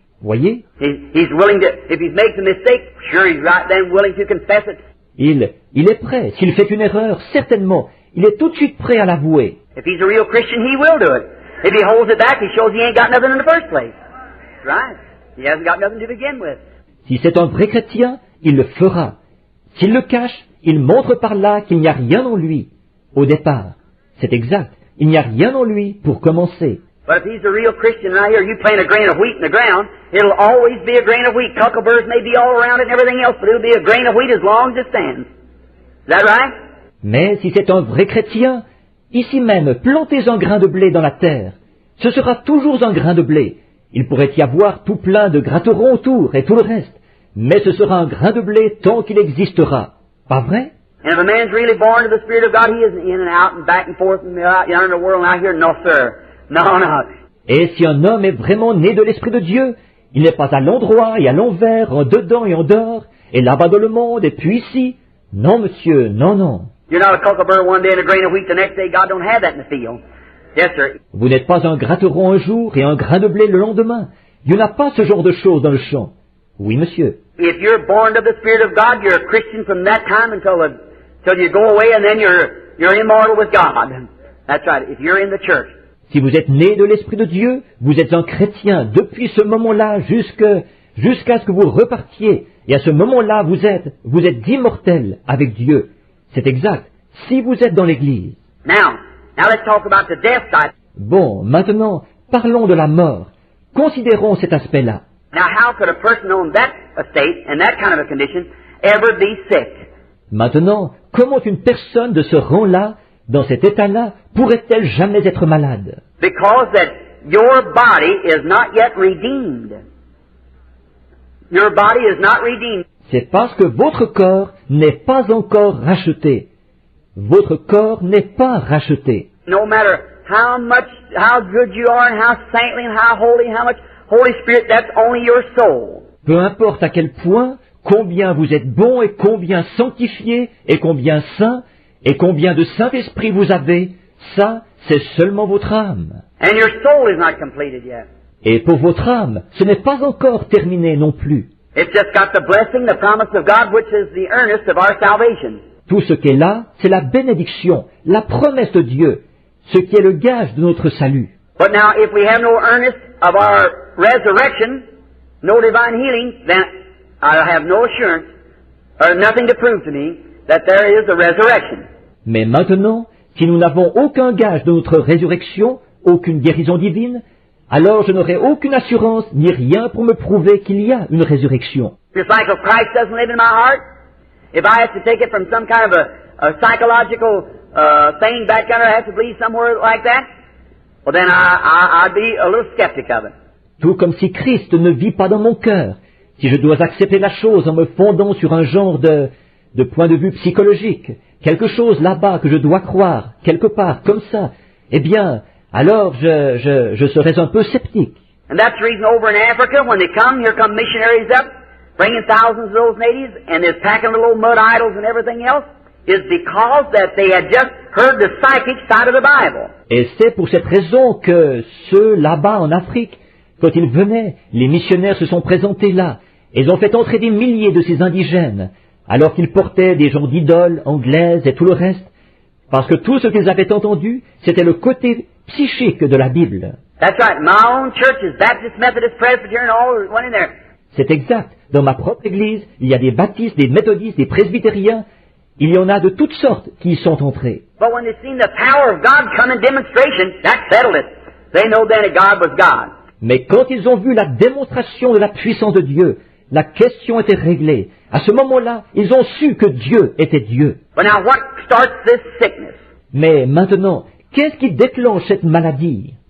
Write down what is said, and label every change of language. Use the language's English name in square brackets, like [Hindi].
[French] Voyez? [English] He's willing to, if he makes a mistake, sure he's right then willing to confess it. [French] Il est prêt. S'il fait une erreur, certainement, il est tout de suite prêt à l'avouer. [English] If he's a real Christian, he will do it. If he holds it back, he shows he ain't got nothing in the first place. Right. He hasn't got nothing to begin with. [French] Si c'est un vrai chrétien, il le fera. S'il le cache, il montre par là qu'il n'y a rien en lui. Au départ, c'est exact. Il n'y a rien en lui pour commencer. [English] But if he's a real Christian right here, you plant a grain of wheat in the ground, it'll always be a grain of wheat. Cockleburrs may be all around it and everything else, but it'll be a grain of wheat as long as it stands. Is that right? [French] Mais si c'est un vrai chrétien, ici même, plantez un grain de blé dans la terre. Ce sera toujours un grain de blé. Il pourrait y avoir tout plein de gratterons autour et tout le reste. Mais ce sera un grain de blé tant qu'il existera. Pas vrai? [English] And if a man's really born of the Spirit of God, he isn't in and out and back and forth and out yonder in the world and out here. No, sir. No. [French] Et si un homme est vraiment né de l'Esprit de Dieu, il n'est pas à l'endroit et à l'envers, en dedans et en dehors, et là-bas dans le monde, et puis ici. Non, monsieur, non. [English] You're not a cockleburr one day and a grain of wheat the next day. God don't have that in the field. Yes, sir. [French] Vous n'êtes pas un gratteron un jour et un grain de blé le lendemain. Dieu n'a pas ce genre de choses dans le champ. Oui, monsieur. [English] If you're born of the Spirit of God, you're a Christian from that time until you go away, and then you're immortal with God. That's right. If you're in the church. [French] Si vous êtes né de l'Esprit de Dieu, vous êtes un chrétien depuis ce moment-là jusqu'à ce que vous repartiez. Et à ce moment-là, vous êtes immortel avec Dieu. C'est exact. Si vous êtes dans l'Église. [English] Now, Now let's talk about the death side. [French] Bon, maintenant, parlons de la mort. Considérons cet aspect-là. [English] Now how could a person on that estate and that kind of a condition ever be sick? [French] Maintenant, comment une personne de ce rang-là, dans cet état-là, pourrait-elle jamais être malade? [English] Because that your body is not yet redeemed. Your body is not redeemed. [French] C'est parce que votre corps n'est pas encore racheté. Votre corps n'est pas racheté. [English] No matter how good you are and how saintly and how much Holy Spirit, that's only your soul. [French] Peu importe à quel point, combien vous êtes bon et combien sanctifié et combien saint et combien de Saint-Esprit vous avez, ça, c'est seulement votre âme. [English] And your soul is not completed yet. [French] Et pour votre âme, ce n'est pas encore terminé non plus. [English] It's just got the blessing, the promise of God, which is the earnest of our salvation. [French] Tout ce qui est là, c'est la bénédiction, la promesse de Dieu, ce qui est le gage de notre salut. [English] But now, if we have no earnest of our resurrection, no divine healing, then I have no assurance, or nothing to prove to me, that there is a resurrection. [French] Mais maintenant, si nous n'avons aucun gage de notre résurrection, aucune guérison divine, alors je n'aurai aucune assurance ni rien pour me prouver qu'il y a une résurrection. [English] Just like if Christ doesn't live in my heart, if I have to take it from some kind of a psychological thing back there, I have to believe somewhere like that, well then I'd be a little skeptic of it. [French] Tout comme si Christ ne vit pas dans mon cœur, si je dois accepter la chose en me fondant sur un genre de point de vue psychologique, quelque chose là-bas que je dois croire, quelque part, comme ça, eh bien, alors je serais un peu sceptique. [English] And that's the reason over in Africa, when they come, here come missionaries up, bringing thousands of those natives, and they're packing little old mud idols and everything else, is because that they had just heard the psychic side of the Bible. [French] Et c'est pour cette raison que ceux là-bas en Afrique, quand ils venaient, les missionnaires se sont présentés là, et ils ont fait entrer des milliers de ces indigènes, alors qu'ils portaient des genres d'idoles anglaises et tout le reste, parce que tout ce qu'ils avaient entendu, c'était le côté psychique de la Bible. [English] That's right. My own church is Baptist, Methodist, Presbyterian, all went in there. [French] C'est exact. Dans ma propre église, il y a des baptistes, des méthodistes, des presbytériens, il y en a de toutes sortes qui y sont entrés. [English] But when they seen the power of God come in demonstration, that settled it. They know then that God was God. [French] Mais quand ils ont vu la démonstration de la puissance de Dieu, la question était réglée. À ce moment-là, ils ont su que Dieu était Dieu. [English] But now what starts this sickness? [French] Mais maintenant, qu'est-ce qui déclenche cette maladie?